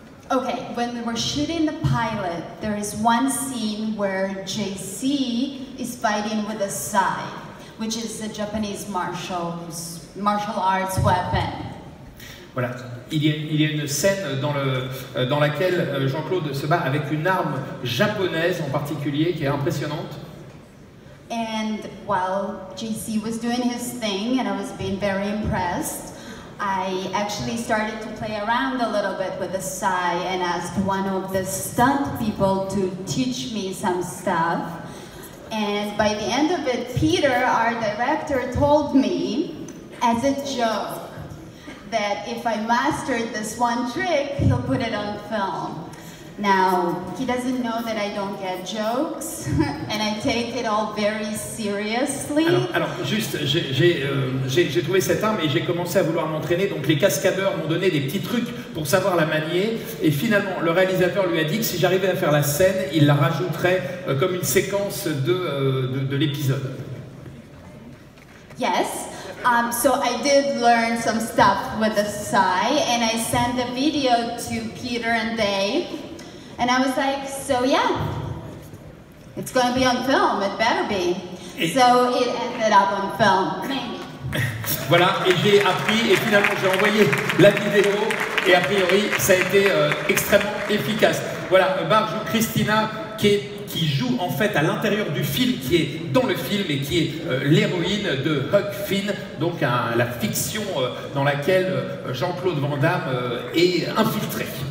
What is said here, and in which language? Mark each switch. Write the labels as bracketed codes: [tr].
[en] Okay, when we were shooting the pilot, there is one scene where JC is fighting with a sai, which is a Japanese martial arts weapon. [fr] Voilà, il y a une scène dans laquelle Jean-Claude se bat avec une arme japonaise en particulier qui est impressionnante. [en] And while JC was doing his thing and I was being very impressed, I actually started to play around a little bit with the sai and asked one of the stunt people to teach me some stuff. And by the end of it, Peter, our director, told me, as a joke, that if I mastered this one trick, he'll put it on film. Now, he doesn't know that I don't get jokes, and I take it all very seriously. [fr] Alors juste, j'ai trouvé cette arme et j'ai commencé à vouloir m'entraîner. Donc les cascadeurs m'ont donné des petits trucs pour savoir la manier. Et finalement, le réalisateur lui a dit que si j'arrivais à faire la scène, il la rajouterait comme une séquence de l'épisode. [en] Yes. So I did learn some stuff with the sai, and I sent the video to Peter and Dave. And I was like, so yeah, it's going to be on film, it better be. So it ended up on film, maybe. [fr] Voilà, et j'ai appris, et finalement j'ai envoyé la vidéo, et a priori ça a été extrêmement efficace. Voilà, Bar joue Christina, qui joue en fait à l'intérieur du film, qui est dans le film, et qui est l'héroïne de Huck Finn, donc la fiction dans laquelle Jean-Claude Van Damme est infiltré.